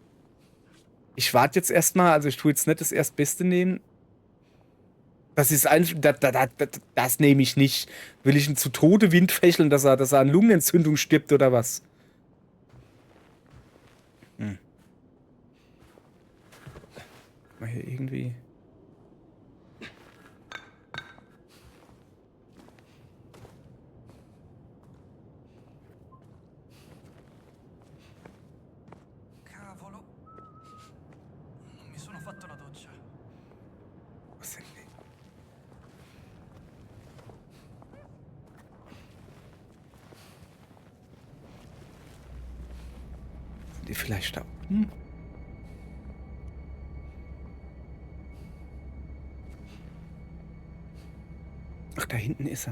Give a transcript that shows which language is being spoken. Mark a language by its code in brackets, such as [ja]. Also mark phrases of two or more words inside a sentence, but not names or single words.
[de] Ich warte jetzt erstmal, also ich tue jetzt nicht das Erstbeste nehmen. Das ist einfach, das nehme ich nicht. Will ich ihn zu Tode windfächeln, dass er an Lungenentzündung stirbt oder was? Mal hier irgendwie. [it] Cavolo. Non mi sono fatto la doccia. [de] Was sind die? Sind die vielleicht da unten? Ach, da hinten ist er.